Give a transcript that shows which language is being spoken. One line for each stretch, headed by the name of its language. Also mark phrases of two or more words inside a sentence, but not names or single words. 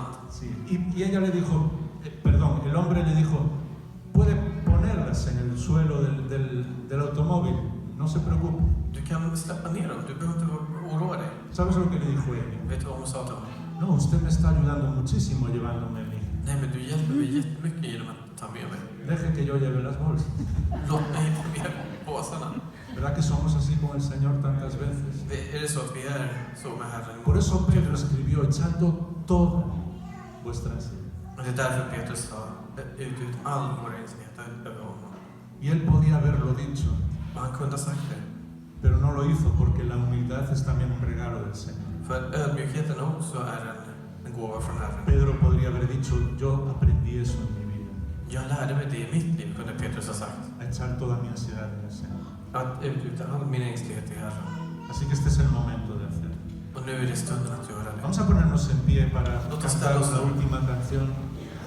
Spanish: Sí. Y ella le dijo, perdón, el hombre le dijo, puede ponerlas en el suelo del automóvil, no se preocupe.
Swedish: Du kan släppa ner dem, du behöver inte oroa dig.
Spanish: ¿Sabes lo que le dijo ella?
Swedish: Vet du vad hon sa till honom?
Spanish: No, usted me está ayudando muchísimo llevándome a mí.
Swedish: Nej, men du hjälper mig jättemycket genom att ta med mig.
Spanish: Deje que yo lleve las bolsas.
Swedish: Låt mig ta med påsarna.
Spanish: ¿Verdad que somos así con el Señor tantas veces?
Swedish: Är det så att vi är så med Herren?
Spanish: Por eso Pedro escribió, echando toda vuestra ansiedad.
Swedish: Och det är därför Petrus sa, ut all vår ängslighet över honom.
Spanish: Y él podía haberlo dicho,
Swedish: Och han kunde ha sagt det.
Spanish: pero no lo hizo porque la humildad es también un regalo del Señor.
Swedish: För ödmjukheten också är en gåva från Herren.
Spanish: Pedro podría haber dicho, yo aprendí eso en mi vida,
Swedish: Jag lärde mig det i mitt liv, kunde Petrus ha sagt.
Spanish: a echar toda mi ansiedad en el Señor.
Swedish: Att utgjuta all min ängslighet till Herren.
Spanish: Así que este es el momento de hacerlo.
Swedish: Och nu är det stunden att göra det.
Spanish: Vamos a ponernos en pie para
Swedish: Låt oss
Spanish: cantar
Swedish: ställa oss
Spanish: la
Swedish: upp.
Spanish: última canción.